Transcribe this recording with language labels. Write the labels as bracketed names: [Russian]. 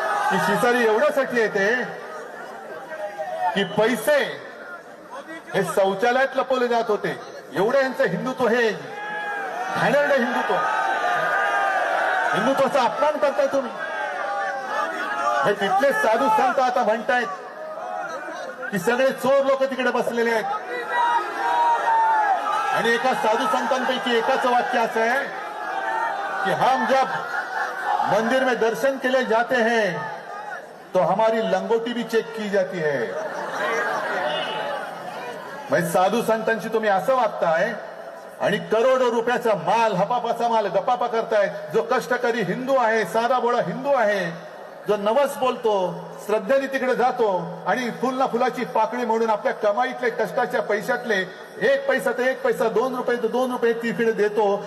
[Marathi] की शिसारी एवढ्यासाठी येते की पैसे हे शौचालयात लपवले जात होते. एवढं यांचं हिंदुत्व हे घाणेरडं हिंदुत्व. हिंदुत्वाचा अपमान करताय तुम्ही. हे तिथले साधू संत आता म्हणतायत की सगळे चोर लोक तिकडे बसलेले आहेत. आणि एका साधू संतांपैकी एकाचं वाक्य असं आहे कि [Hindi] हम जब मंदिर में दर्शन के लिए जाते हैं तो हमारी लंगोटी भी चेक की जाती है. [Marathi] म्हणजे साधू संतांशी तुम्ही असं वागताय आणि करोडो रुपयाचा माल, हपापाचा माल गपापा करताय. जो कष्टकरी हिंदू आहे, साधा बोळा हिंदू आहे, जो नवस बोलतो, श्रद्धेने तिकडे जातो आणि फुलना फुलाची पाकळी म्हणून आपल्या कमाईतले कष्टाच्या पैशातले 1 पैसा तर 1 पैसा, 2 रुपये तर 2 रुपये तिकडे देतो.